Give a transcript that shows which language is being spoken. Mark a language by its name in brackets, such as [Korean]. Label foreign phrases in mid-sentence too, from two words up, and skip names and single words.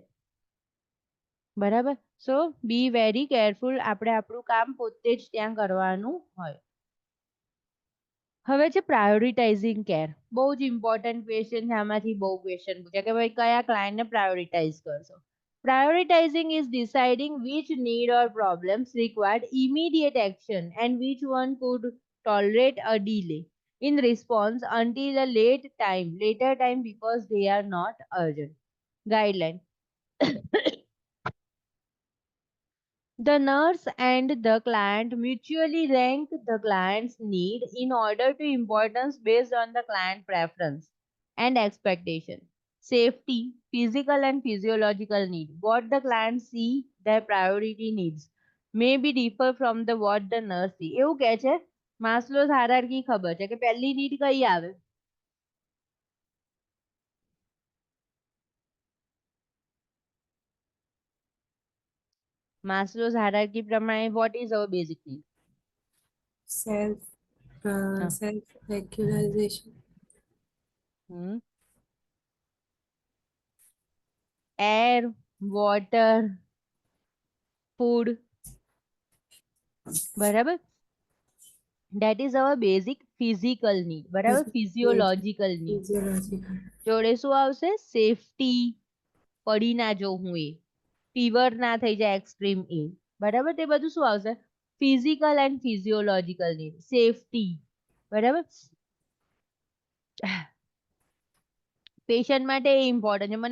[Gujarati] બરાબર? [English] so be very careful. [Gujarati] આપણે આપણું કામ પોતે જ ત્યાં કરવાનું હોય. હવે છે [English] prioritizing care. [Gujarati] બહુ જ [English] important question [Gujarati] છે. આમાંથી બહુ ક્વેશ્ચન પૂછ્યા કે ભાઈ કયા ક્લાયન્ટને પ્રાયોરિટાઇઝ કરશો. [English] Prioritizing is deciding which need or problems required immediate action and which one could tolerate a delay in response until a later time because they are not urgent. Guideline. The nurse and the client mutually rank the client's need in order to importance based on the client preference and expectation. Safety, physical and physiological need. What the client see their priority needs may be differ from the what the nurse see. [Gujarati] એવું કહે છે [English] Maslow's hierarchy [Gujarati] ખબર છે કે પહેલી નીડ કઈ આવે? [English] Maslow's hierarchy પ્રમાણે what is our basic need? [Gujarati] સેલ્ફ હા. [English] self regularization. Air, water, food. [Gujarati] બરાબર? [English] That is our basic physical need. બરાબર? Physiological need. [Gujarati] ફિઝિયોલોજીકલ. જોડે શું આવશે? સેફટી, પડી ના જવું એ, ફીવર ના થઈ જાય એક્સ્ટ્રીમ એ. બરાબર? તે બધું શું આવશે? [English] physical and physiological need. [Gujarati] સેફટી. બરાબર? પેશન્ટ માટે એ ઇમ્પોર્ટન્ટ છે.